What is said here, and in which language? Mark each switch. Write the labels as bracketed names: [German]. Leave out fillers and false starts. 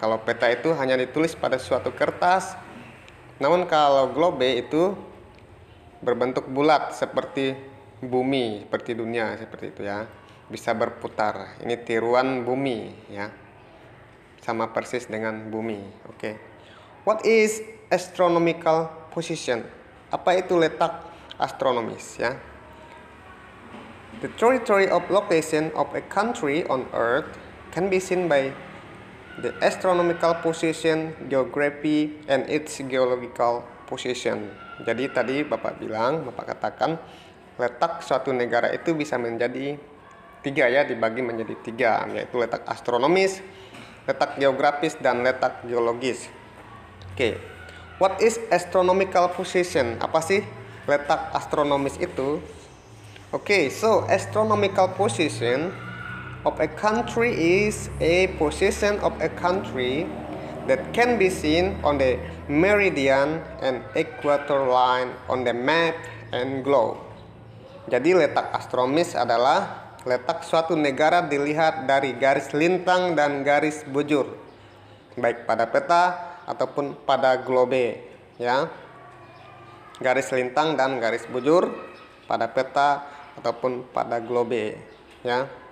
[Indonesian] Kalau peta itu hanya ditulis pada suatu kertas. Namun kalau globe itu berbentuk bulat seperti bumi, seperti dunia, seperti itu ya. Bisa berputar. Ini tiruan bumi ya. Sama persis dengan bumi. Oke. [English] What is astronomical position? [Indonesian] Apa itu letak astronomis ya? [English] The territory of location of a country on earth can be seen by the astronomical position, geography, and its geological position. [Indonesian] Jadi tadi Bapak katakan letak suatu negara itu bisa menjadi 3 ya, dibagi menjadi 3, yaitu letak astronomis, letak geografis, dan letak geologis. Oke. [English] What is astronomical position? [Indonesian] Apa sih letak astronomis itu? [English] Okay, so astronomical position of a country is a position of a country that can be seen on the meridian and equator line on the map and globe. [Indonesian] Jadi letak astronomis adalah letak suatu negara dilihat dari garis lintang dan garis bujur, baik pada peta ataupun pada globe ya. Garis lintang dan garis bujur pada peta ataupun pada globe ya.